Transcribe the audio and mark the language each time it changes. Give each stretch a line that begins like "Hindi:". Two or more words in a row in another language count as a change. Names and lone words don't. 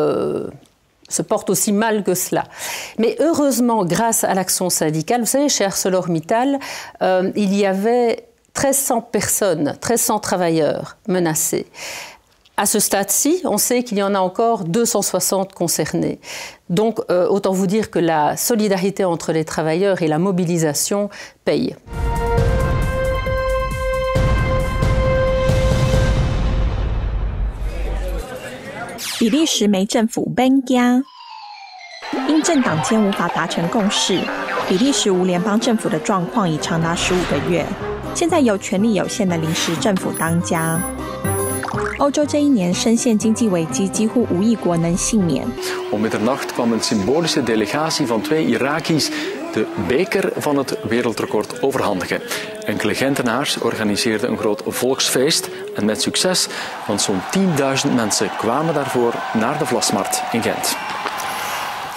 French: se porte aussi mal que cela. Mais heureusement, grâce à l'action syndicale, vous savez, chez ArcelorMittal, il y avait 1300 personnes, 1300 travailleurs menacés. À ce stade-ci, on sait qu'il y en a encore 260 concernés. Donc, autant vous dire que la solidarité entre les travailleurs et la mobilisation paye.
Chinese: 比利时梅政府搬家，因政党间无法达成共识，比利时无联邦政府的状况已长达15个月。现在由权力有限的临时政府当家。欧洲这一年深陷经济危机，几乎无一国能幸免。
Dutch: Om middernacht kwam een symbolische delegatie van 2 Iraki's de beker van het wereldrecord overhandigen. Enkele Gentenaars organiseerden een groot volksfeest en met succes, want zo'n 10.000 mensen kwamen daarvoor naar de Vlasmarkt in Gent.